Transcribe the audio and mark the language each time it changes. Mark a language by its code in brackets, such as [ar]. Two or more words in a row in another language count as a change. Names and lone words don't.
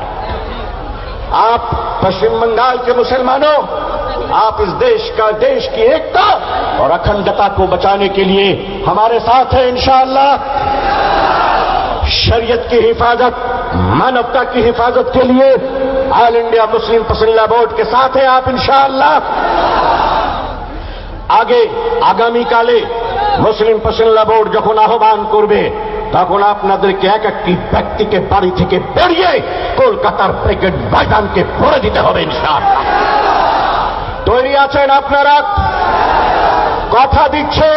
[ur] آپ پشچم بنگال کے مسلمانوں، آپ اس دیش کی ایکتا اور اکھنڈتا کو بچانے کے لیے ہمارے ساتھ ہیں انشاءاللہ. شریعت کی حفاظت، مانوتا کی حفاظت کے لیے آل انڈیا مسلم پسندیدہ بورڈ کے ساتھ ہیں آپ انشاءاللہ. [bn] আগে আগামীকালে মুসলিম পছন্দা বোর্ড যখন আহ্বান করবে তখন আপনাদেরকে এক একটি ব্যক্তিকে বাড়ি থেকে বেরিয়ে কলকাতার ব্রিগেড ময়দানকে ভরে দিতে হবে ইনশাআল্লাহ. তৈরি আছেন আপনারা? কথা দিচ্ছেন?